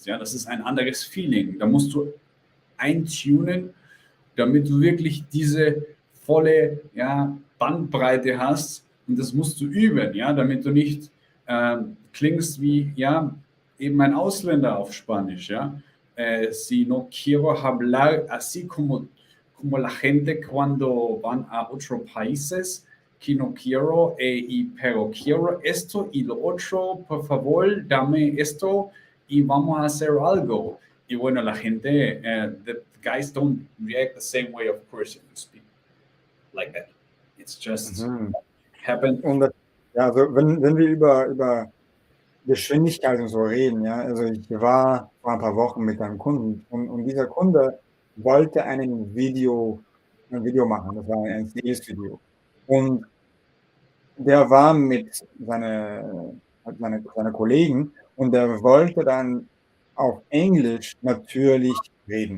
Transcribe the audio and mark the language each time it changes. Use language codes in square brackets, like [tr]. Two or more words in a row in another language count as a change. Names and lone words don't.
[de] Ja, das ist ein anderes Feeling. Da musst du eintunen, damit du wirklich diese volle, ja, Bandbreite hast. Und das musst du üben, ja, damit du nicht klingst wie, ja, eben ein Ausländer auf Spanisch. Ja. [es] Si no quiero hablar así como la gente cuando van a otros países, que no quiero, pero quiero esto y lo otro, por favor, dame esto y vamos a hacer algo. Y bueno, la gente, [en] the guys don't react the same way, of course, if you speak like that. It's just mhm. happened. [de] Und das, ja, also wenn wir über Geschwindigkeit und so reden, ja, also ich war vor ein paar Wochen mit einem Kunden und dieser Kunde wollte ein Video machen, das war ein Sales-Video. Und der war mit seine Kollegen und der wollte dann auf Englisch natürlich reden.